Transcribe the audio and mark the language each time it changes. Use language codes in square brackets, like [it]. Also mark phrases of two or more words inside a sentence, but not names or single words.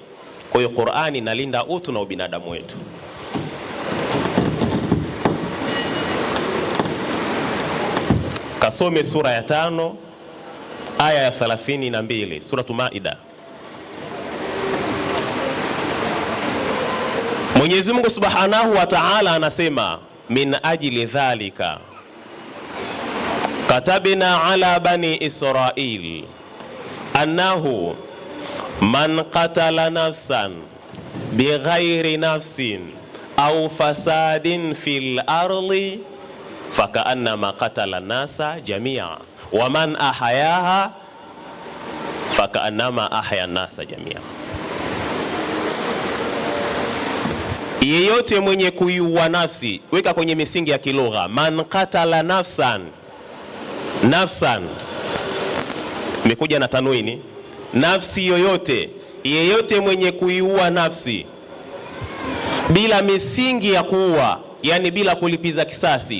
[sw] Kwa hiyo Qur'ani inalinda utu na ubinadamu wetu. Kasome sura ya 5 aya ya 32, suratu Maida. Mwenyezi Mungu [ar] سبحانه وتعالى [sw] anasema [ar] من أجل ذلك كتبنا على بني إسرائيل أنه من قتل نفسا بغير نفس أو فساد في الأرض فكأنما قتل الناس جميعا ومن أحياها فكأنما أحيا الناس جميعا. [sw] Yeyote mwenye kuiua nafsi, weka kwenye misingi ya kilugha, [ar] من قتل نفسا, [sw] nafsan imekuja na tanwini, nafsi yoyote, yeyote mwenye kuiua nafsi bila misingi ya kuua, yani bila kulipiza kisasi.